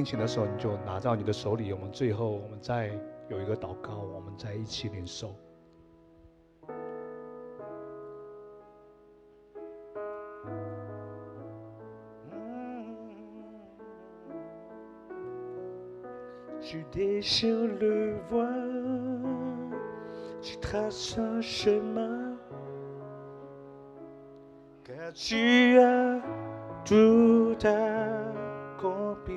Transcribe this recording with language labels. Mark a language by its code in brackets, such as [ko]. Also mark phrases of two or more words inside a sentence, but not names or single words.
[zh] 前的时候，你就拿到你的手里。我们最后，我们再有一个祷告，我们再一起领受。 [fr] Tu déchires le voile, tu traces un chemin, car tu as tout accompli.